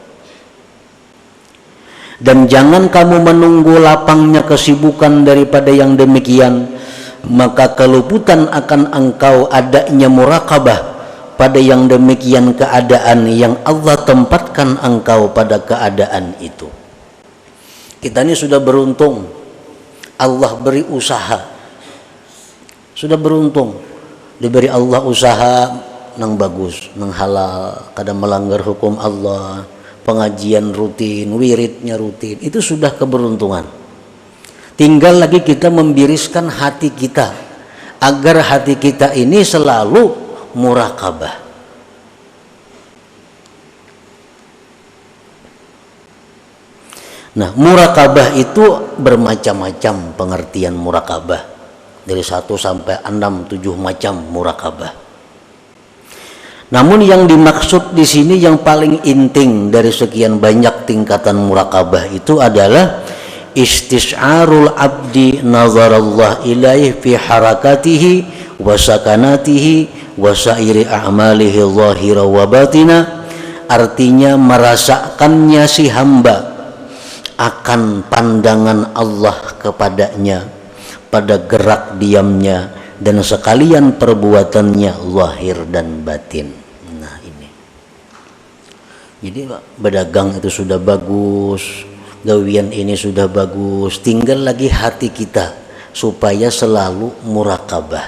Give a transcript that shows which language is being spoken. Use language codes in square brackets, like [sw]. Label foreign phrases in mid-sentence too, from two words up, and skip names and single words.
[id] Dan jangan kamu menunggu lapangnya kesibukan daripada yang demikian, maka keluputan akan engkau adanya muraqabah pada yang demikian keadaan yang Allah tempatkan engkau pada keadaan itu. Kita ini sudah beruntung, Allah beri usaha. Sudah beruntung diberi Allah usaha nang bagus, nang halal, kada melanggar hukum Allah, pengajian rutin, wiridnya rutin, itu sudah keberuntungan. Tinggal lagi kita membiriskan hati kita agar hati kita ini selalu muraqabah. Nah, muraqabah itu bermacam-macam pengertian muraqabah. Dari 1 sampai 6, 7 macam muraqabah. Namun yang dimaksud di sini yang paling inting dari sekian banyak tingkatan muraqabah itu adalah [ar] استشعار العبد نظر الله إليه في حركاته وسكناته وسائر أعماله ظاهرا وباطنا. [id] Artinya merasakannya si hamba akan pandangan Allah kepadanya pada gerak diamnya dan sekalian perbuatannya zahir dan batin. Nah, ini. Jadi berdagang itu sudah bagus, gawian ini sudah bagus, tinggal lagi hati kita supaya selalu muraqabah.